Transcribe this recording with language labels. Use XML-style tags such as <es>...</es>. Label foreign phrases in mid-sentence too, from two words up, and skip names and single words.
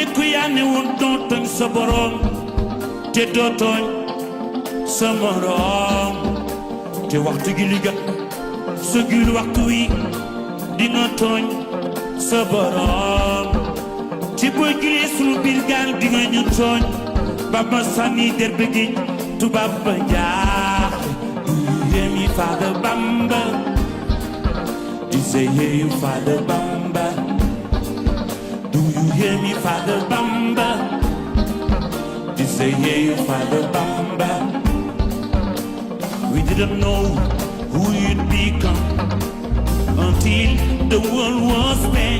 <wo>ko yaa ne woon doo tooñ sa boroom te doo tooñ sa moroom te waxtu gi li jot sa gil waxtu wi di nga tooñ sa boroom te boo gilee sunu biir gaal di nga ñu tooñ Bamba sànni derbe gi tubaab ba jaaxle</wo> <en>hear me, Father Bamba? Do say hear you, Father Bamba? Do you hear me, Father Bamba? Do say hear you, Father Bamba? We didn't know who you'd become until the world was spent.</en>